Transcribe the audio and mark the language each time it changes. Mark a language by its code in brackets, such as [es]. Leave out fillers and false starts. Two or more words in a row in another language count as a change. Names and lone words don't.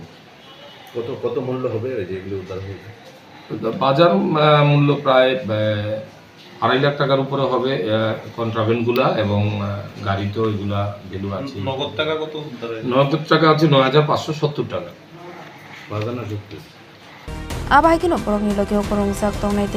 [bn] কত মূল্য হবে যেগুলো উদ্ধার হয়েছে? বাজার মূল্য প্রায় 2.5 লাখ টাকার উপরে হবে কন্ট্রাভেন্টগুলা, এবং গাড়িতেও এগুলা ভ্যালু আছে। নগদ টাকা কত? নগদ টাকা আছে 9,570 টাকা। বাজানো যুক্ত [trp] Abahagi no borok ni logyo korong jak tongnai de